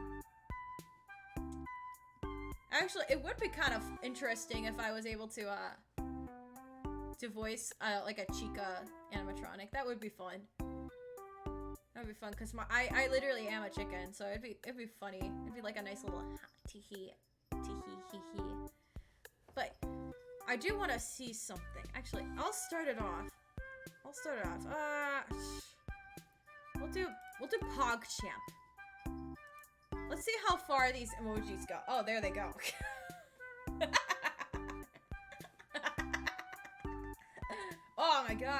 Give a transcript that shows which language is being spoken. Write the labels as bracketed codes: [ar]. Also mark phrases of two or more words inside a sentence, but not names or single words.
[en] Actually, it would be kind of interesting if I was able to voice, like a Chica animatronic. That would be fun. That would be fun, because I literally am a chicken, so it'd be funny. It'd be like a nice little tee-hee, tee-hee-hee-hee. But I do want to see something. Actually, I'll start it off. We'll do PogChamp. Let's see how far these emojis go. Oh, there they go. Oh my god.